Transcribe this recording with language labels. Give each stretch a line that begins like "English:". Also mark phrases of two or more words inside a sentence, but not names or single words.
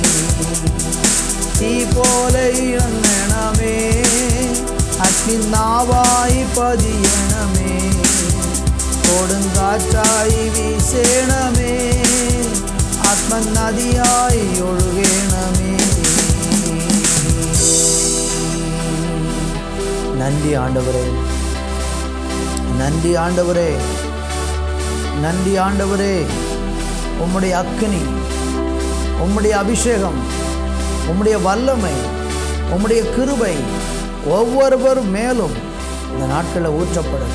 Malayalam: തീ പോലെ ഇറങ്ങണമേ, അഗ്നിനാവായി പതിയണമേ, കൊടുങ്കാറ്റായി വീശേണമേ, ആത്മനദിയായി ഒഴുകേണമേ.
Tamil: நன்றி ஆண்டவரே, நன்றி ஆண்டவரே, நன்றி ஆண்டவரே. உம்முடைய அக்கினி, உம்முடைய அபிஷேகம், உம்முடைய வல்லமை, உம்முடைய கிருபை ஒவ்வொருவர் மேலும் இந்த நாட்களில் ஊற்றப்படும்.